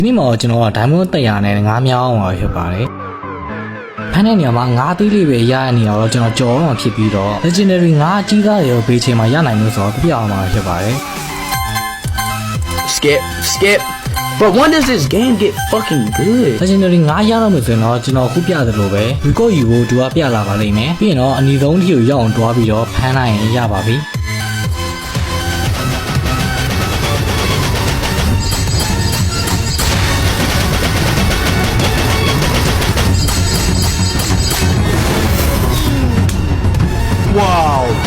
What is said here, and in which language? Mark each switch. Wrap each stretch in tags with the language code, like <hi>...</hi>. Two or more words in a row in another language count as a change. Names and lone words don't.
<my>ဒီမှာကျွန်တော်က diamond 100နဲ့ငါးမြောင်းအောင်ဖြစ်ပါတယ်ဖမ်းတဲ့နေရာမှာငါးသေးလေးပဲရရနေတော့ကျွန်တော်ကြော်အောင်ဖြစ်ပြီးတော့ legendary ငါးအကြီးသားတွေရောဘေးချိန်မှာရနိုင်လို့ဆိုတော့ပြပြအောင်မှာဖြစ်ပါတယ်</my> <en>skip but when does this game get fucking good</en> <my>legendary ငါးရတော့မယ်ဆိုရင်တော့ကျွန်တော်ခုပြသလိုပဲ record ယူဖို့သူကပြလာပါလိမ့်မယ်ပြီးရင်တော့အနီဆုံးထိကိုရောက်အောင်တွားပြီးတော့ဖမ်းနိုင်ရင်ရပါပြီ</my> <en>wow</en>